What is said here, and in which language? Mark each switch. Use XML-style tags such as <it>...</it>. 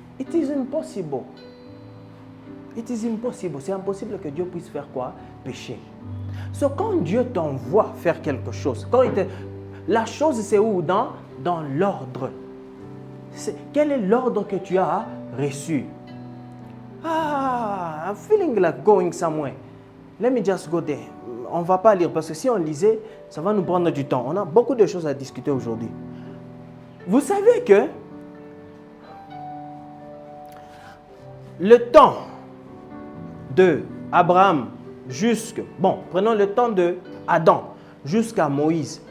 <en>It is impossible. It is impossible.</en> <fr>C'est impossible que Dieu puisse faire quoi? Pécher. So, quand Dieu t'envoie faire quelque chose, la chose c'est où? Dans l'ordre. Quel est l'ordre que tu as reçu?</fr> <en>I'm feeling like going somewhere. Let me just go there.</en> <fr>On ne va pas lire parce que si on lisait, ça va nous prendre du temps. On a beaucoup de choses à discuter aujourd'hui. Vous savez que le temps de Abraham prenons le temps de Adam jusqu'à Moïse.</fr>